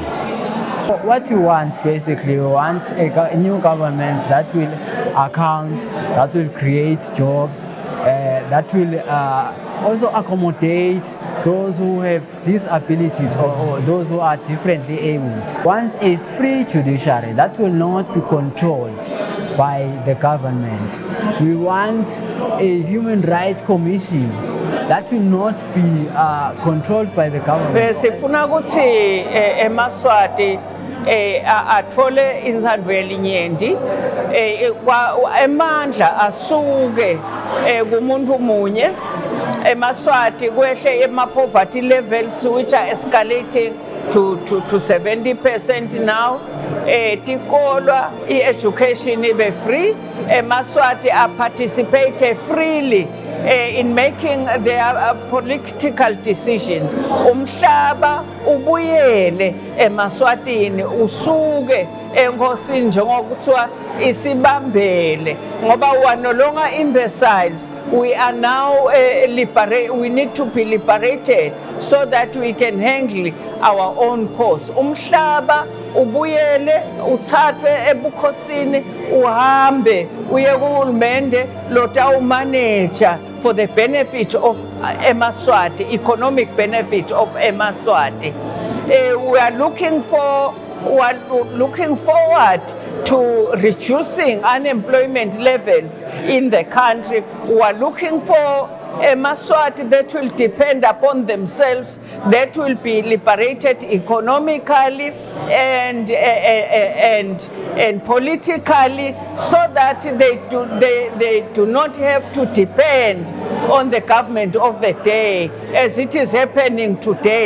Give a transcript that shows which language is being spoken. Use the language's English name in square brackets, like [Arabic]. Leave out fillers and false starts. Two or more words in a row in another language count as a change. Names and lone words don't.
[English] What we want, basically, we want a new government that will account, that will create jobs, that will also accommodate those who have disabilities or those who are differently abled. We want a free judiciary that will not be controlled by the government. We want a human rights commission that will not be controlled by the government. [Swati] Sifuna ukuthi eMaswati athole inzandvo yelinyenti emandla asuke kumuntu munye eMaswati kwehle [English] ema-poverty levels which are escalating to 70% now. [Swati] Tikolwa i-education ibe free, [English] eMaswati participate freely in making their political decisions. [Swati] Umhlaba ubuyele eMaswatini usuke enkosini njengokuthiwa isibambele ngoba [English] we are no longer imbeciles. We are now we need to be liberated so that we can handle our own cause. [Swati] Umhlaba ubuyele uthathwe ebukhosini uhambe uye kuhulumende lotawumanage [English] for the benefit of eMaswati, [Swati] economic benefit of eMaswati. [English] We are looking forward to reducing unemployment levels in the country. We are looking for a Maswati that will depend upon themselves, that will be liberated economically and politically, so that they do not have to depend on the government of the day, as it is happening today.